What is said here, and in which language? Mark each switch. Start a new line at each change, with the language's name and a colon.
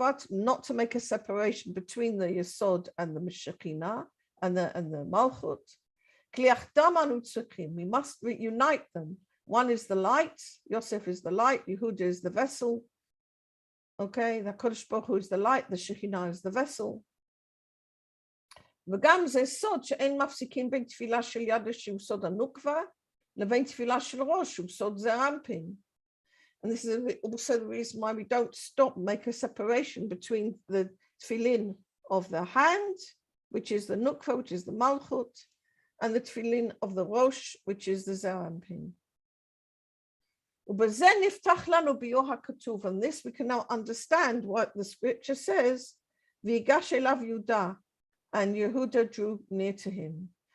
English: Not to make a separation between the Yesod and the Shekhinah and the Malchut. We must reunite them. One is the light, Yosef is the light, Yehuda is the vessel. Okay, the HaKadosh Baruch Hu is the light, the Shekhinah is the vessel.
Hebrew: וגם זה סוד שאין מפסיקים בין תפילה של ידה שהוא סוד הנוקבה לבין תפילה של ראש שהוא סוד זרמפין.
English: And this is also the reason why we don't stop, make a separation between the tefillin of the hand, which is the nukva, which is the malchut, and the tefillin of the rosh, which is the zerampin.
Hebrew: ובזה נפתח לנו ביור הכתוב,
English: and this we can now understand what the scripture says,
Hebrew: ויגש אליו יהודה,
English: and Yehuda drew near to him.